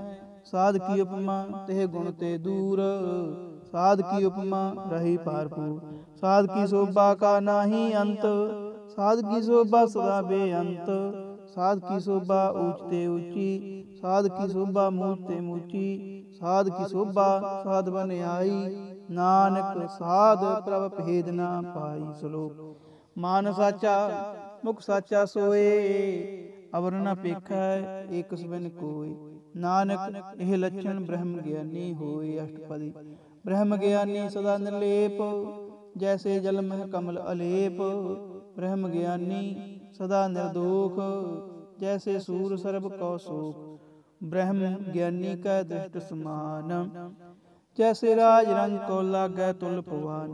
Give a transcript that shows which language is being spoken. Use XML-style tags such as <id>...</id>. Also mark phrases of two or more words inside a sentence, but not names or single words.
<pa>ਸਾਧ ਕੀ ਉਪਮਾ ਤੇਹ ਗੁਣ ਤੇ ਦੂਰ, ਸਾਧ ਕੀ ਉਪਮਾ ਰਹੀ ਪਾਰਪੂਰ। ਸਾਧ ਕੀ ਸ਼ੋਭਾ ਕਾ ਨਾਹੀ ਅੰਤ, ਸਾਧ ਕੀ ਸ਼ੋਭਾ ਸਦਾ ਬੇਅੰਤ। ਸਾਧ ਕੀ ਸ਼ੋਭਾ ਊਂਚਤੇ ਊਂਚੀ, ਸਾਧ ਕੀ ਸ਼ੋਭਾ ਮੂਲ ਤੇ ਮੂਚੀ, ਸਾਧ ਕੀ ਸ਼ੋਭਾ ਸਾਧ ਬਨ ਆਈ, ਨਾਨਕ ਸਾਧ ਪ੍ਰਭ ਭੇਦ ਨਾ ਪਾਈ। ਸ਼ਲੋਕ। ਮਾਨ ਸਾਚਾ ਮੁਖ ਸਾਚਾ ਸੋਏ, ਅਵਰ ਨ ਪੇਖੈ ਏਕ ਬਿਨ ਕੋਯ। ਨਾਨਕ ਏਹ ਲੱਛਣ ਬ੍ਰਹਮ ਗਿਆਨੀ ਹੋਏ। ਅਸ਼ਟਪਦੀ। ਬ੍ਰਹਮ ਗਿਆਨੀ ਸਦਾ ਨਿਰਲੇਪ, ਜੈਸੇ ਜਲ ਮਹ ਕਮਲ ਅਲੇਪ। ਬ੍ਰਹਮ ਗਿਆਨੀ ਸਦਾ ਨਿਰਦੋਸ਼, ਜੈਸੇ ਸੂਰ ਸਰਬ ਕਉ ਸ਼ੋਕ। ਬ੍ਰਹਮ ਗਿਆਨੀ ਕਾ ਦ੍ਰਿਸ਼ਟ ਸਮਾਨ, ਜੈਸੇ ਰਾਜ ਰੰਗ ਕੋ ਲਾਗੈ ਤੁਲ ਪਵਾਨ।</pa>